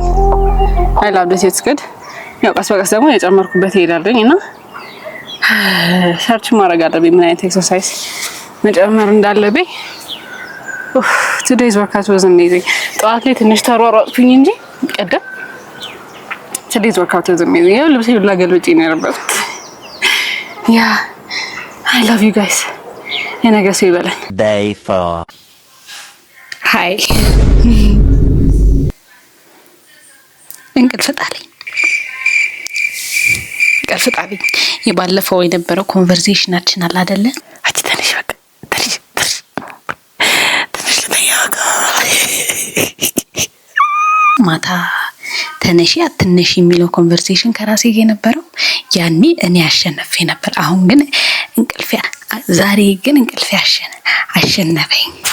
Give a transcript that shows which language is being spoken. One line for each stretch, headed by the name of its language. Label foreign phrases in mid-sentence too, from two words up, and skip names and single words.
English: I love this. It's good.
Amharic: ያው ቀስ በቀስ ደግሞ የጨመርኩበት ይሄዳልኝ እና ሰርች ማድረግ አለብኝ ምን አይነት ኤክሰርሳይዝ መጨመር እንዳለብኝ።
English: Today's workout was amazing.
Amharic: ጠዋት ላይ ትንሽ ተሯሯጥኩኝ እንጂ ቀደም
English: today's workout was amazing.
Amharic: ያው ልብሴ ሁላ ገልብጬ ነው ያረበኩት። Yeah.
English: I love you guys.
Amharic: የነገ ሰው ይበለን።
English: Day 4 Hi.
Amharic: እንቅልፍ ጣለኝ። የባለፈው የነበረው ኮንቨርሴሽናችን አለ አይደለ? አቺ ተነሽ በቃ ተነሽ ማታ ተነሺ አትነሺ የሚለው ኮንቨርሴሽን ከራሴ ጋር የነበረው ያኔ እኔ አሸነፌ ነበር። አሁን ግን ዛሬ ግን እንቅልፌ አሸነፈኝ።